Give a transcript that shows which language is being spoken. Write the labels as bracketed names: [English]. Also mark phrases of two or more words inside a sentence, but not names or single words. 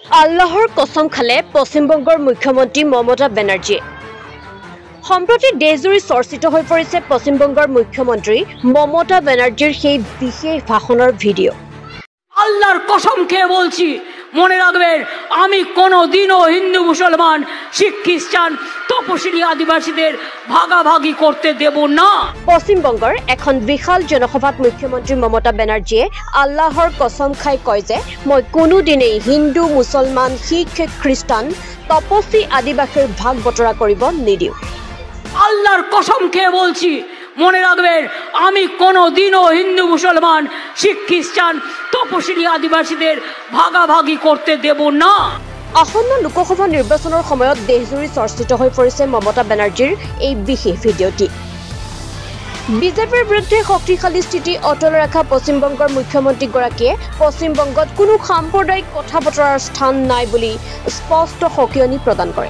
[Assamese] আল্লাহর কসম খালে পশ্চিমবঙ্গৰ মুখ্যমন্ত্ৰী মমতা বেনাৰ্জী। সম্প্ৰতি দেশজুৰি চৰ্চিত হৈ পৰিছে পশ্চিমবঙ্গৰ মুখ্যমন্ত্ৰী মমতা বেনাৰ্জীৰ সেই বিশেষ ভাষণৰ ভিডিও। [Bangla] আল্লাহর কসম খেয়ে বলছি, মনে রাখবেন, আমি কোনোদিনও হিন্দু মুসলমান শিখ খ্রিস্টান তপশিলি আদিবাসীদের ভাগাভাগি করতে দেব না। [Assamese] পশ্চিমবঙ্গৰ এখন বিশাল জনসভাত মুখ্যমন্ত্ৰী মমতা বেনাৰ্জীয়ে আল্লাহৰ কসম খাই কয় যে মই কোনোদিনেই হিন্দু মুছলমান শিখ খ্ৰীষ্টান তপশী আদিবাসীৰ ভাগ বতৰা কৰিব নিদিওঁ। [Bangla] আল্লাহর কসম খেয়ে বলছি, মনে রাখবেন, আমি কোনোদিনও হিন্দু মুসলমান শিখ খ্রিস্টান তপশিলি আদিবাসীদের ভাগাভাগি করতে দেব না। [Assamese] আসন্ন লোকসভা নিৰ্বাচনৰ সময়ত দেশজুৰি চৰ্চিত হৈ পৰিছে মমতা বেনাৰ্জীৰ এই বিশেষ ভিডিঅ'টি। বিজেপিৰ বিৰুদ্ধে শক্তিশালী স্থিতি অটল ৰখা পশ্চিমবংগৰ মুখ্যমন্ত্ৰীগৰাকীয়ে পশ্চিমবংগত কোনো সাম্প্ৰদায়িক কথা বতৰাৰ স্থান নাই বুলি স্পষ্ট সকিয়নি প্ৰদান কৰে।